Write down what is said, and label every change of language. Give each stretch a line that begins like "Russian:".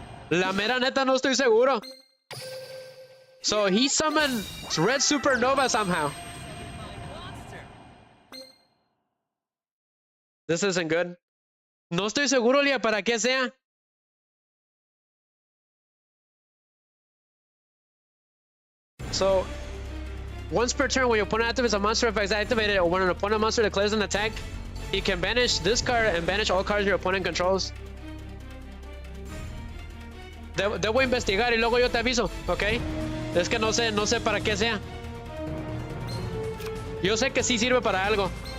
Spanish: La mera neta no estoy seguro.
English: So he summoned Red Supernova somehow. This isn't good.
Spanish: No estoy seguro, Lia, para qué sea.
English: So, once per turn, when your opponent activates a monster effect activated, or when an opponent monster declares an attack, he can banish this card and banish all cards your opponent controls.
Spanish: Debo investigar y luego yo te aviso, ¿ok? Es que no sé para qué sea. Yo sé que sí sirve para algo.